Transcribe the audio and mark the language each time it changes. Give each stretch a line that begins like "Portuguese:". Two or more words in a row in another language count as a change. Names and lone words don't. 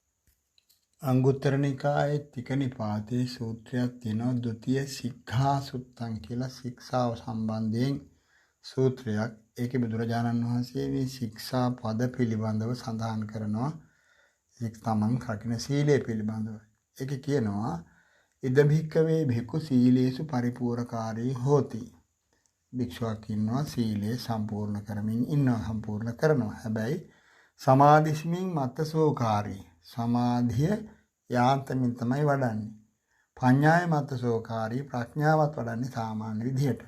Sinhala: අංගුත්තර නිකායේ තික නිපාතේ සූත්‍රයක් තියෙනවා ဒ ුතිය සික්ඛා සුත්තං කියලා ශික්ෂාව සම්බන්ධයෙන් සූත්‍රයක්. ඒකේ බුදුරජාණන් වහන්සේ මේ ශික්ෂා පද පිළිබඳව සඳහන් කරනවා.
Pali: ඒක තමන් රකින්න සීලය පිළිබඳව. ඒකේ කියනවා ඉද භික්කවේ භික්ඛු සීලේසු පරිපූර්ණකාරී හෝති.
Sinhala: භික්ෂුවක් ඉන්නවා සීලය සම්පූර්ණ කරමින් ඉන්නවා සම්පූර්ණ කරනවා.
Pali: හැබැයි සමාධිස්මින් මත්තසෝකාරී
Sinhala: සමාධිය යාන්තමින් තමයි වඩන්නේ. පඤ්ඤාය මත්තසෝකාරී ප්‍රඥාවත් වඩන්නේ සාමාන්‍ය විදිහට.